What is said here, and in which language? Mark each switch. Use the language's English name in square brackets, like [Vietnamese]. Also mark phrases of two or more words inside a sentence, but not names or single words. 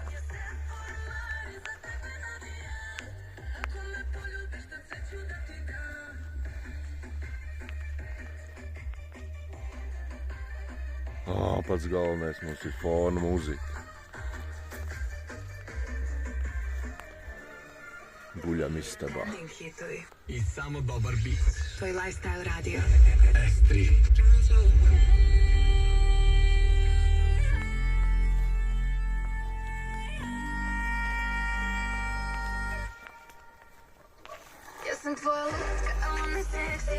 [Latvian] Pats galvenais mums ir fona muzika. Guļam istabā. [Croatian] I samo dobar beat. Tvoj lifestyle radio. S3. Ja sam tvoja lutka, a on je seksi.